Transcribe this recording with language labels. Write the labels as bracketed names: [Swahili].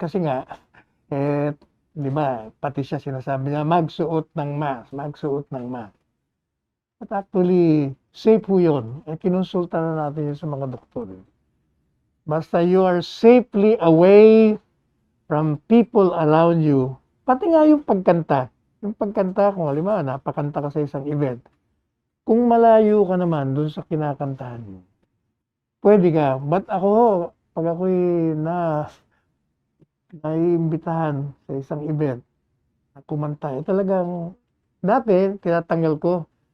[Filipino] Kasi nga, di ba, pati siya sinasabi niya, magsuot ng mask, magsuot ng mask. At actually, safe po yun. Kinonsulta na natin yun sa mga doktor. [English] Basta you are safely away from people around you. [Filipino] Pati nga yung pagkanta. Yung pagkanta, kung halimbawa, napakanta ka sa isang event. Kung malayo ka naman dun sa kinakantahan mo, pwede ka. But ako, pag ako'y naiimbitahan sa isang event, na kumanta, talagang, dati, tinatanggal ko.